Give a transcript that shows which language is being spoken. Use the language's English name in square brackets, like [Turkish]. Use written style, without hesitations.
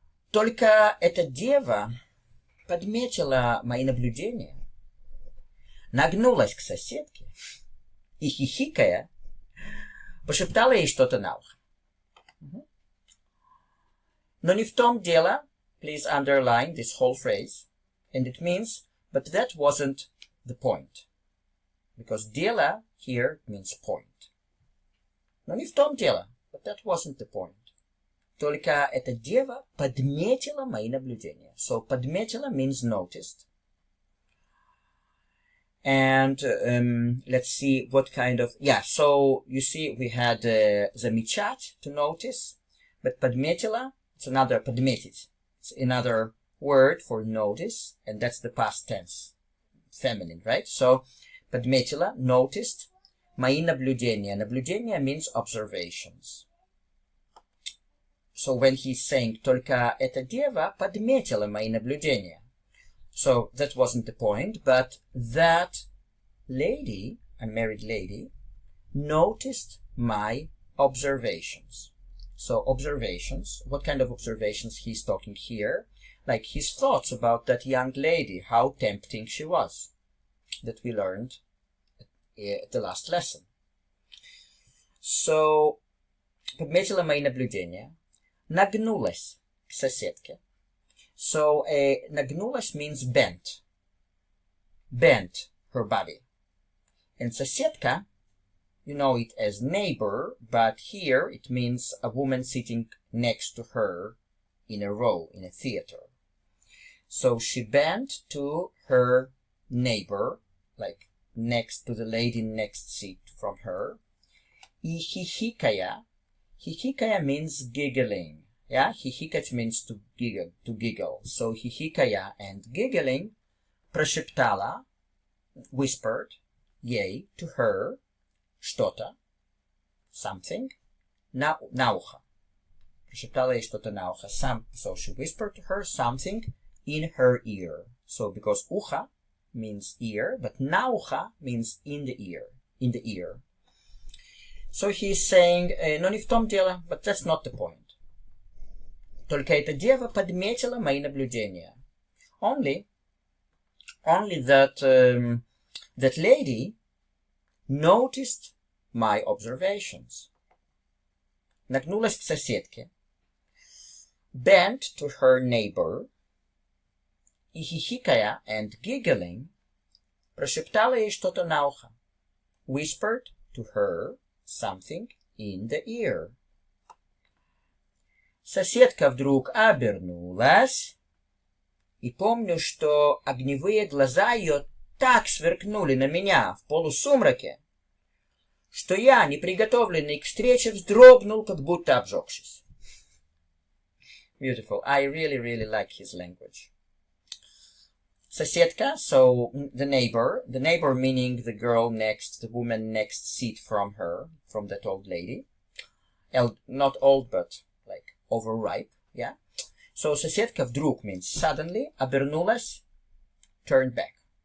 [Russian] Только эта дева подметила мои наблюдения, нагнулась к соседке и, хихикая, пошептала ей что-то на ухо. Но не в том дело, [English] please underline this whole phrase, and it means, but that wasn't the point. Because дело here means point. [Russian] Но не в том дело, [English] but that wasn't the point. [Russian] Только эта дева подметила мои наблюдения. [English] So подметила means noticed. And let's see what kind of, so you see we had замечать, to notice, but подметила, it's another, подметить, it's another word for notice, and that's the past tense, feminine, right? [Russian] So подметила, noticed, мои наблюдения. [English] Наблюдения means observations. So when he's saying [Russian] только эта дева подметила мои наблюдения. [English] So that wasn't the point, but that lady, a married lady, noticed my observations. So observations, what kind of observations he's talking here? Like his thoughts about that young lady, how tempting she was, that we learned at the last lesson. [Russian] So, подметила мои наблюдения, нагнулась к соседке. [English] So, нагнулась means bent her body. And соседка, you know it as neighbor, but here it means a woman sitting next to her in a row, in a theater. So she bent to her neighbor, like next to the lady next seat from her. [Russian] И хихикая [English] means giggling. Yeah, хихикать means to giggle. So хихикая and giggling, прошептала, whispered, ей, to her, что-то, something, [Russian] на ухо. Прошептала ей что-то на ухо. [English] So she whispered to her something in her ear. So because ухо means ear, but [Russian] на ухо [English] means in the ear. So he's saying, [Russian] но не в том дело, [English] but that's not the point. [Russian] Только эта дева подметила мои наблюдения. [English] Only that that lady noticed my observations. [Russian] Нагнулась к соседке, [English] bent to her neighbor, [Russian] и хихикая [English] and giggling, [Russian] прошептала ей что-то на ухо, [English] whispered to her something in the ear. [Russian] Соседка вдруг обернулась, и помню, что огневые глаза ее так сверкнули на меня в полусумраке, что я, неприготовленный к встрече, вздрогнул, как будто обжегшись. [English] Beautiful. I really, really like his language. Соседка, so the neighbor meaning the girl next, the woman next seat from her, from that old lady. Not old, but like overripe, yeah? So [Russian] соседка вдруг [English] means suddenly, обернулась, turned back.